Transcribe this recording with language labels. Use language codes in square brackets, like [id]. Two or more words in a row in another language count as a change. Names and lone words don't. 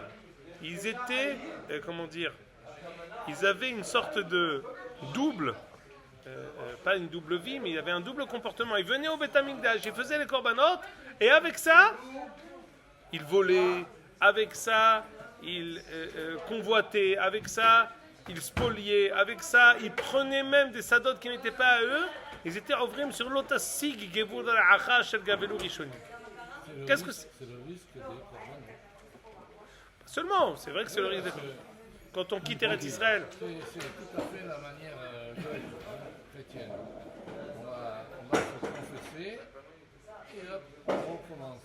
[fr] Ils étaient, comment dire, ils avaient une sorte de double, pas une double vie, mais il y avait un double comportement. Ils venaient au Beth Amikdash, ils faisaient les corbanotes, et avec ça, ils volaient, avec ça, ils convoitaient, avec ça, ils spoliaient, avec ça, ils prenaient même des sadot qui n'étaient pas à eux. Ils étaient ouvrim sur l'otassig gevur da'acha shel gavelu rishoni. Qu'est-ce que c'est? C'est le risque des corbanotes. Seulement, c'est vrai que c'est le risque de... Quand on quitte Eretz Israël. C'est tout à fait la manière chrétienne. On va se confesser et hop, on recommence.